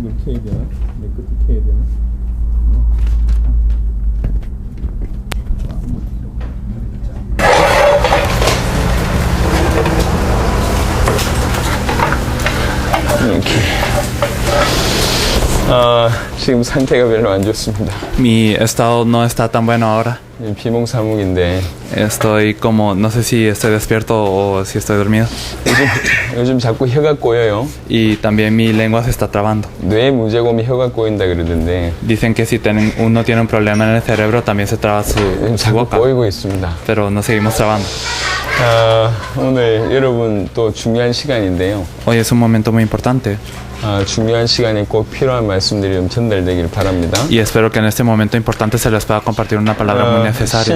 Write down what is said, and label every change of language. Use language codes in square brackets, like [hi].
[ko] 이렇게 해야 되나? 내 끝에 해야 되나? 이렇게. 지금 상태가 별로 안 좋습니다. [es] Mi estado no está tan bueno ahora. [ko] 비몽사몽인데 [es] Estoy como, no sé si estoy despierto o si estoy dormido. [ko] 요즘 자꾸 혀가 꼬여요. [es] Y también mi lengua se está trabando. [ko] 뇌 무제곰이 혀가 꼬인다 그러던데 [es] Dicen que si uno tiene un problema en el cerebro también se traba su [ko] 자꾸 [es] boca. [ko] 꼬이고 있습니다. [es] Pero nos seguimos trabando. [ko] 오늘 여러분 또 중요한 시간인데요. [es] Hoy es un momento muy importante. [ko] 중요한 시간에 꼭 필요한 말씀들이 좀 전달되길 바랍니다. [es] Y espero que en este momento importante se les pueda compartir una palabra muy necesaria.